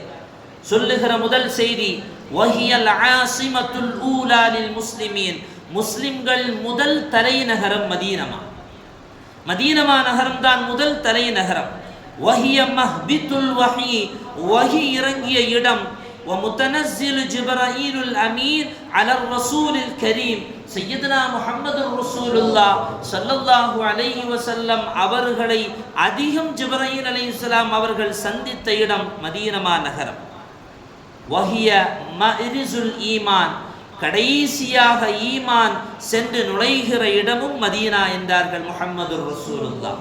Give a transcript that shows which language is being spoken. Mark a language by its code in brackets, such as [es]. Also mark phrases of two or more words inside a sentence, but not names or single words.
[ta] சொல்லுகிற முதல் செய்தி, [ar] وهي العاصمة الأولى للمسلمين. [ta] முஸ்லிம்கள் முதல் தலைநகரம் மதீனமா. மதீனமா நகரம் தான் முதல் தலைநகரம். [ar] وهي مهبط الوحي. [ta] வஹி இறங்கிய இடம். [ar] ومتنزل جبرائيل الأمين على الرسول الكريم سيدنا محمد رسول الله صلى الله عليه وسلم [ta] அவர்களை அதிகம் ஜிப்ராயில் அலைஹிஸ்ஸலாம் அவர்கள் சந்தித்த இடம் மதீனமா நகரம். [ar] وهي مأرز الإيمان. [ta] கடைசியாக ஈமான் சென்று நுழைகிற இடமும் மதீனா என்றார்கள் முஹம்மது ரசூலுல்லாஹ்.